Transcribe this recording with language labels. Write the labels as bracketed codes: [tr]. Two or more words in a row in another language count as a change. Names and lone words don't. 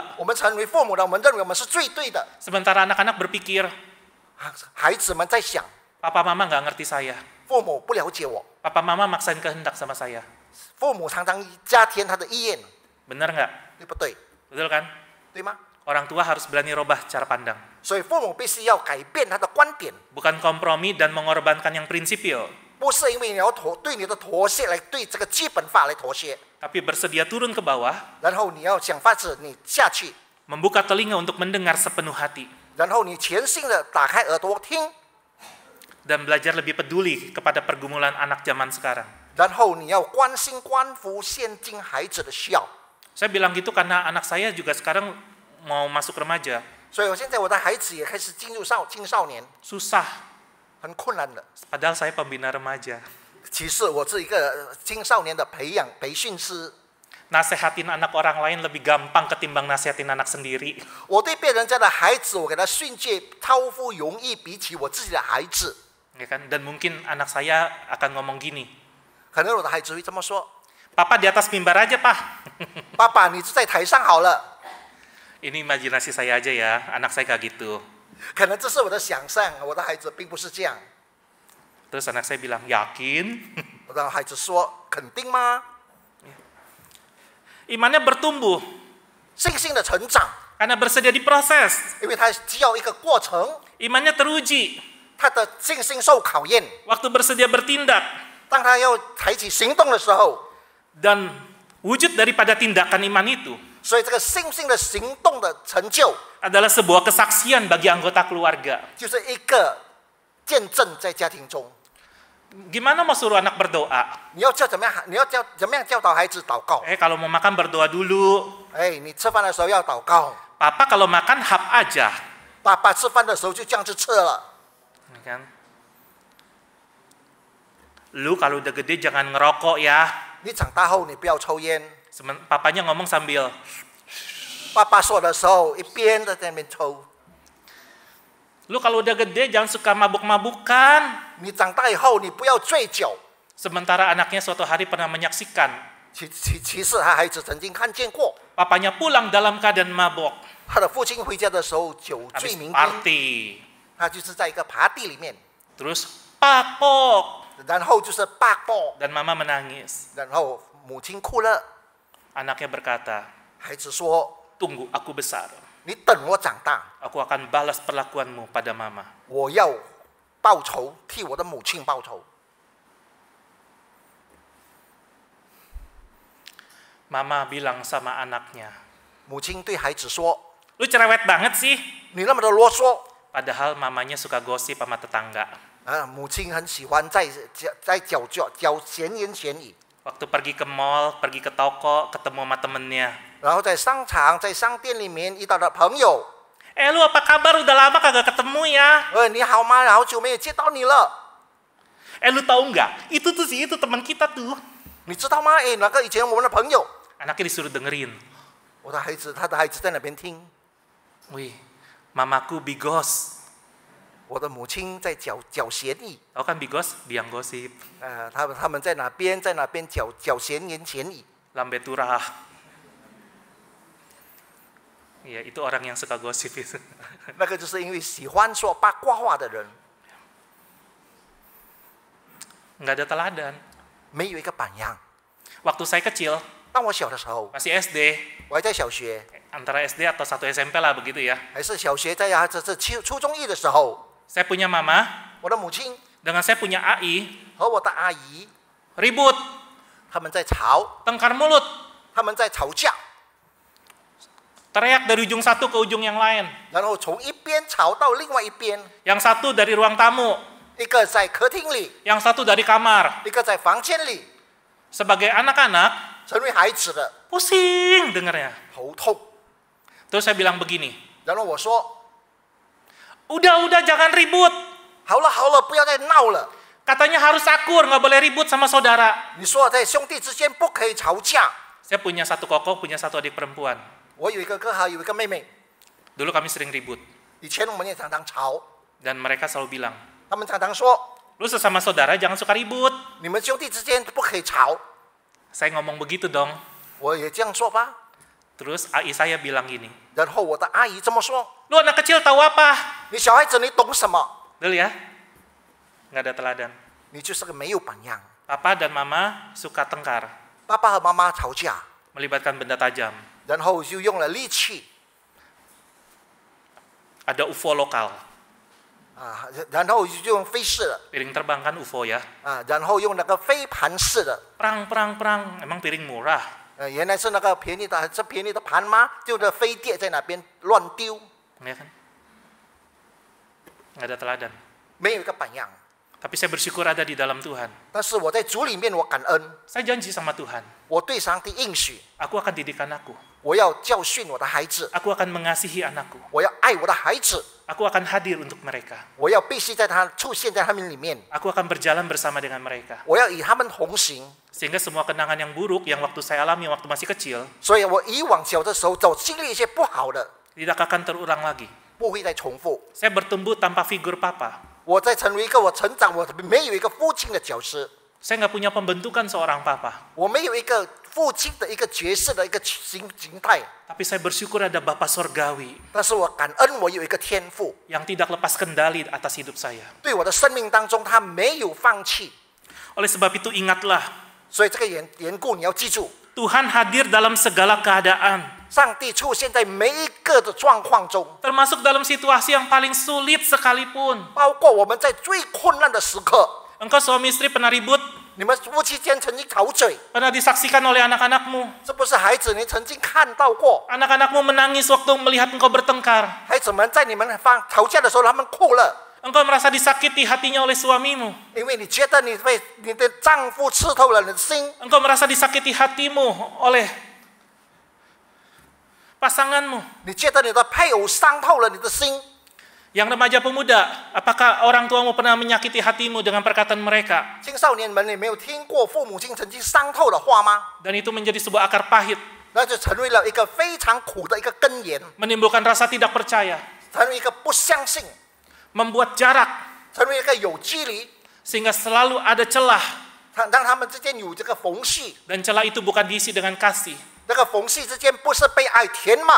[zh] 我们成为父母的，我们认为我们是最对的。 [id] Sementara anak-anak berpikir, [zh] 孩子们在想， [id] papa mama nggak ngerti saya. [zh] 父母不了解我， [id] Papa mama maksain kehendak sama saya. [zh] 父母常常加添他的意愿， [id] Benar nggak? [zh] 对不对？ [id] Betul kan? [zh] 对吗？ [id] Orang tua harus berani robah cara pandang. [zh] 所以父母必须要改变他的观点， [id] Bukan kompromi dan mengorbankan yang prinsipil. [zh] 不是因为你要对你的妥协来对这个基本法来妥协， [id] Tapi bersedia turun ke bawah, [zh] 然后你要想法子你下去， [id] membuka telinga untuk mendengar sepenuh hati. [zh] 然后你全心的打开耳朵听， [id] Dan belajar lebih peduli kepada pergumulan anak zaman sekarang. [zh] 然后你要关心关乎现今孩子的需要。 [id] Saya bilang gitu karena anak saya juga sekarang mau masuk remaja. [zh] 所以我现在我的孩子也开始进入青少年， [id] Susah. [zh] 很困难的。 [id] Padahal saya pembina remaja. [zh] 其实我是一个青少年的培训师， [id] Nasehatin anak orang lain lebih gampang ketimbang nasihatin anak sendiri. [zh] 我对别人家的孩子，我给他训诫超乎容易，比起我自己的孩子。 [id] Ya kan? Dan mungkin anak saya akan ngomong gini, [zh] 可能我的孩子会这么说 [id] Papa di atas mimbar aja, Pak. ：“ [zh] 爸爸，你就在台上好了。 [id] Ini imajinasi saya aja ya, anak saya kayak gitu. ” [zh] 可能这是我的想象，我的孩子并不是这样。 [id] Terus anak saya bilang, yakin? [zh] 我的孩子说：“肯定吗？ [id] Imannya bertumbuh [zh] 信心的成长， [id] karena bersedia diproses. [zh] 因为他需要一个过程， [id] Imannya teruji [zh] 他的信心受考验。 [id] waktu bersedia bertindak. [zh] 当他要采取行动的时候， [id] Dan wujud daripada tindakan iman itu [zh] 所以这个信心的行动的成就， [id] adalah sebuah kesaksian bagi anggota keluarga. [zh] 就是一个见证在家庭中。 [id] Gimana mau suruh anak berdoa? [zh] 你要怎么样？你要怎么样教导孩子祷告？ [id] Kalau mau makan berdoa dulu. [zh] 哎，你吃饭的时候要祷告。 [id] Papa kalau makan hap aja. [zh] 爸爸吃饭的时候就这样子吃了。 [id] Ya kan? Lu kalau udah gede jangan ngerokok ya. [zh] 你长大后你不要抽烟。 [id] Papanya ngomong sambil [zh] 爸爸说的时候一边在那边抽。 [id] lu kalau udah gede jangan suka mabuk-mabukan. [zh] 你长大以后你不要醉酒。 [id] Sementara anaknya suatu hari pernah menyaksikan [zh] 其实他孩子曾经看见过， [id] papanya pulang dalam keadaan mabok. [zh] 他的父亲回家的时候酒醉 [id] Habis [zh] 酩酊， [id] party. [zh] 他就是在一个party里面， [id] Terus pakpok. [zh] 然后就是八波， [id] Dan mama menangis. [zh] 然后母亲哭了， [id] Anaknya berkata, [zh] 孩子说 [id] tunggu aku besar. [zh] 你等我长大， [id] Aku akan balas perlakuanmu pada mama. [zh] 我要报仇，替我的母亲报仇。 [id] Mama bilang sama anaknya, [zh] 母亲对孩子说 [id] lu cerewet banget sih. [zh] 你那么的啰嗦。 [id] Padahal mamanya suka gosip sama tetangga. [zh] 母亲很喜欢在讲闲言闲语， [id] Waktu pergi ke mall, pergi ke toko, ketemu sama temennya. [zh] 然后在商场、在商店里面遇到的朋友， [id] Lu apa kabar? Udah lama kagak ketemu ya. [zh] 你好吗？好久没有见到你了。 [id] Lu tahu nggak? Itu tuh itu teman kita tuh. [zh] 你知道吗？那个以前我们的朋友， [id] Anaknya disuruh dengerin. [zh] 他的孩子在那边听， [id] Wih, mamaku bigos. [zh] 我的母亲在讲闲语， [id] Tahu kan bigos? Biang gosip. [zh] 他们在哪边讲闲言闲语。 [jv] Lambe turah. [id] Iya, itu orang yang suka gosip itu. [zh] 那个就是因为喜欢说八卦话的人， [id] Nggak ada teladan. [zh] 没有一个榜样。 [id] Waktu saya kecil, [zh] 当我小的时候， [id] masih SD, [zh] 我还在小学， [id] antara SD atau 1 SMP lah begitu ya. [zh] 还是小学在初中一的时候， [id] Saya punya mama, [zh] 我的母亲 [id] dengan saya punya AI, [zh] 和我的阿姨， [id] ribut, [zh] 他们在吵， [id] tengkar mulut. [zh] 他们在吵架。 [id] teriak dari ujung satu ke ujung yang lain. [zh] 然后从一边吵到另外一边， [id] Yang satu dari ruang tamu, [zh] 一个在客厅里， [id] yang satu dari kamar. [zh] 一个在房间里。 [id] Sebagai anak-anak, [zh] 成为孩子的 [id] pusing dengarnya. [zh] 头痛。 [id] Terus saya bilang begini, [zh] 然后我说 [id] udah jangan ribut. [zh] 好了好了，不要再闹了。 [id] Katanya harus akur, nggak boleh ribut sama saudara. [zh] 你说在兄弟之间不可以吵架。 [id] Saya punya satu koko, punya satu adik perempuan. [zh] 我有一个哥哥，有一个妹妹。 [id] Dulu kami sering ribut. [zh] 以前我们也常常吵， [id] Dan mereka selalu bilang, [zh] 他们常常说 [id] lu sesama saudara jangan suka ribut. [zh] 你们兄弟之间不可以吵。 [id] Saya ngomong begitu dong. [zh] 我也这样说吧。 [id] Terus AI saya bilang gini, [zh] 然后我的阿姨这么说 [id] lu anak kecil tahu apa? [zh] 你小孩子你懂什么？ [id] Dulu ya, nggak ada teladan. [zh] 你就是个没有榜样。 [id] Papa dan mama suka tengkar, [zh] 爸爸和妈妈吵架， [id] melibatkan benda tajam. [zh] 然后就用了利器 [id] Ada UFO lokal. [zh] 啊，然后就用飞式的 [id] Piring terbang kan UFO ya. [zh] 啊，然后用那个飞盘式的。 [id] Perang. Emang piring murah. [zh] 原来是那个便宜的，是便宜的盘吗？就是飞碟在那边乱丢， [id] Ya kan? Nggak ada teladan. [zh] 没有一个榜样。 [id] Tapi saya bersyukur ada di dalam Tuhan. [zh] 但是我在主里面，我感恩， [id] Saya janji sama Tuhan, [zh] 我对上帝应许， [id] aku akan didik anakku. [zh] 我要教训我的孩子， [id] Aku akan mengasihi anakku. [zh] 我要爱我的孩子， [id] Aku akan hadir untuk mereka. [zh] 我要必须在他出现在他们里面， [id] Aku akan berjalan bersama dengan mereka. [zh] 我要与他们同行。 [id] Sehingga semua kenangan yang buruk yang waktu saya alami waktu masih kecil [zh] 所以我以往小的时候经历一些不好的， [id] tidak akan terulang lagi. [zh] 不会再重复。 [id] Saya bertumbuh tanpa figur papa. [zh] 我在成为一个我成长，我没有一个父亲的角色， [id] Saya nggak punya pembentukan seorang papa. [zh] 我没有一个父亲的一个角色的一个形态。 [id] Tapi saya bersyukur ada Bapa Sorgawi [zh] 但是我感恩我有一个天父， [id] yang tidak lepas kendali atas hidup saya. [zh] 对我的生命当中他没有放弃。 [id] Oleh sebab itu ingatlah, [zh] 所以这个缘故你要记住， [id] Tuhan hadir dalam segala keadaan. [zh] 上帝出现在每一个的状况中， [id] Termasuk dalam situasi yang paling sulit sekalipun. [zh] 包括我们在最困难的时刻， [id] Engkau suami istri pernah ribut, [zh] 你们夫妻间曾经吵嘴， [id] pernah disaksikan oleh anak-anakmu. [zh] 这不是孩子你曾经看到过？ [id] Anak-anakmu menangis waktu melihat engkau bertengkar. [zh] 孩子们在你们吵架的时候，他们哭了， [id] Engkau merasa disakiti hatinya oleh suamimu. [zh] 因为你觉得你被你的丈夫刺透了你的心， [id] Engkau merasa disakiti hatimu oleh pasanganmu. [zh] 你觉得你的配偶伤透了你的心。 [id] Yang remaja pemuda, apakah orang tuamu pernah menyakiti hatimu dengan perkataan mereka? [zh] 青少年们，你没有听过父母亲曾经伤透的话吗？ [id] Dan itu menjadi sebuah akar pahit, [zh] 那就成为了一个非常苦的一个根源， [id] menimbulkan rasa tidak percaya, [zh] 成为一个不相信， [id] membuat jarak, [zh] 成为一个有距离， [id] sehingga selalu ada celah. [zh] 让他们之间有这个缝隙。 [id] Dan celah itu bukan diisi dengan kasih, [zh] 那个缝隙之间不是被爱填满，